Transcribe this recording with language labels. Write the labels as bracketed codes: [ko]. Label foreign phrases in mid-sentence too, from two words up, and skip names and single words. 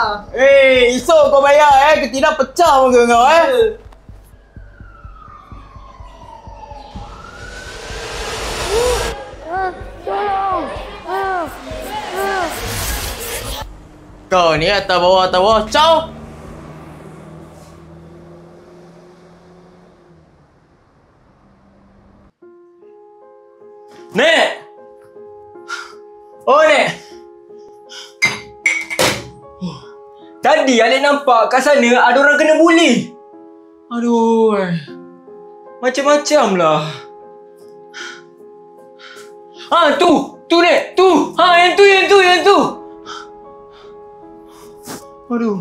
[ms] Esok kau bayar Ketidak pecah muka kau Kau ni atas bawah, caw. Nek! Oh, Nek! Tadi Alik nampak kat sana ada orang kena buli. Aduh. Macam-macam lah. Tu Nek, tu. Yang tu. Aduh.